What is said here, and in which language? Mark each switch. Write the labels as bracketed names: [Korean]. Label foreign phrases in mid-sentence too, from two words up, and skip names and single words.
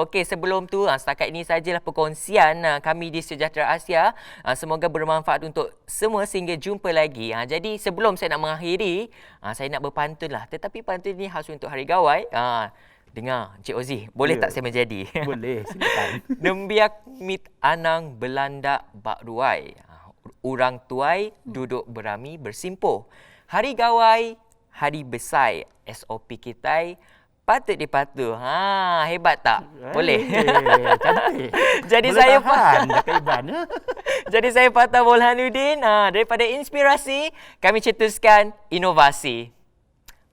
[Malay] Okey, sebelum tu setakat ini sajalah perkongsian kami di Sejahtera Asia. Semoga bermanfaat untuk semua sehingga jumpa lagi. Jadi sebelum saya nak mengakhiri, saya nak berpantun lah. Tetapi pantun ini khas untuk Hari Gawai. Dengar Encik Ozi, boleh tak saya menjadi? Boleh, silakan. [Iban] Nembiak mit anang belandak bak ruai. Urang tuai duduk berami bersimpuh. [Malay] Hari Gawai, hari besar. SOP kita patut dipatuh. Hebat tak? Boleh. Cantik. Jadi boleh saya tahan dekat Iban. Jadi saya Fatah Bolhanuddin, daripada inspirasi kami cetuskan inovasi.